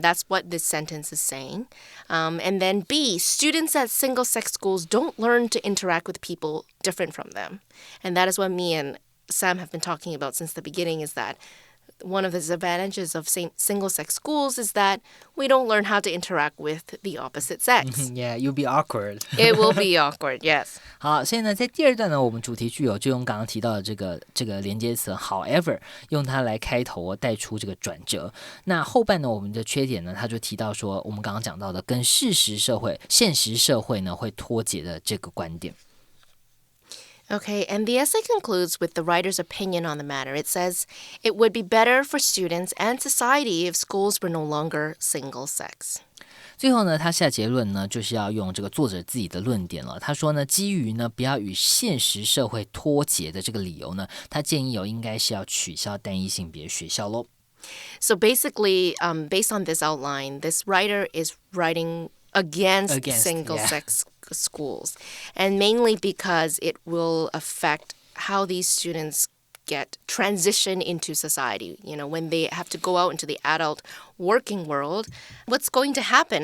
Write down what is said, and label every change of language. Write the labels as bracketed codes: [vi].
[en] That's what this sentence is saying. And then B, students at single-sex schools don't learn to interact with people different from them. And that is what me and Sam have been talking about since the beginning, is that one of the disadvantages of single-sex schools is that we don't learn how to interact with the opposite sex. Yeah, you'll be awkward. It will be awkward, yes. [zh] 好，所以呢，在第二段呢，我们主题句就用刚刚提到的这个连接词 however， 用它来开头带出这个转折。那后半呢，我们的缺点呢，他就提到说，我们刚刚讲到的跟现实社会呢会脱节的这个观点。 [en] Okay, and the essay concludes with the writer's opinion on the matter. It says, it would be better for students and society if schools were no longer single-sex. [zh] 最后呢，他下结论呢，就是要用这个作者自己的论点了。他说呢，基于呢不要与现实社会脱节的这个理由呢，他建议应该是要取消单一性别学校咯。 [en] So basically, based on this outline, this writer is writing against single-sex schools, and mainly because it will affect how these students get transition into society. You know, when they have to go out into the adult working world, what's going to happen?